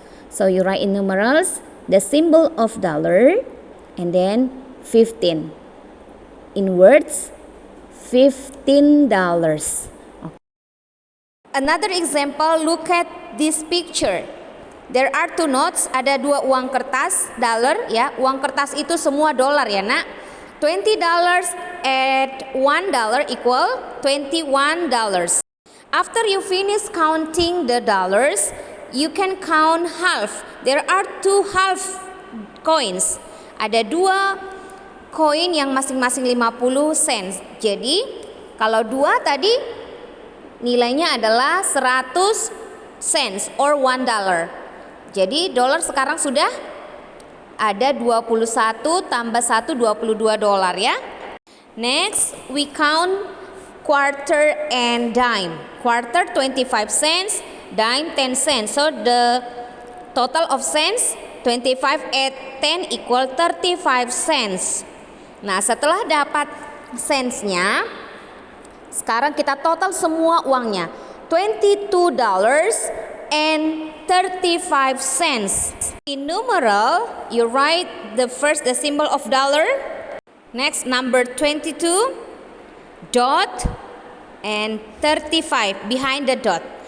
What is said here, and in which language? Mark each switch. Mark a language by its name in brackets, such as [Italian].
[English] So you write in numerals the symbol of dollar and then 15. In words, $15. Another example, look at this picture. There are 2 notes, [Indonesian] ada 2 uang kertas, [English] dollar ya. [Indonesian] Uang kertas itu semua dolar ya nak. [English] $20 at $1 equal $21. After you finish counting the dollars, you can count half. There are 2 half coins. [Indonesian] Ada 2 koin yang masing-masing 50 cents. Jadi kalau 2 tadi nilainya adalah 100 cents or $1. Jadi dolar sekarang sudah ada 21 tambah 1 $22 ya. [English] Next, we count quarter and dime. Quarter 25 cents, dime 10 cents. So the total of cents 25 at 10 equal 35 cents. [Indonesian] Nah, setelah dapat cents-nya, sekarang kita total semua uangnya, $22 and 35 cents. [English] In numeral, you write the symbol of dollar. Next, number 22, dot, and 35 behind the dot.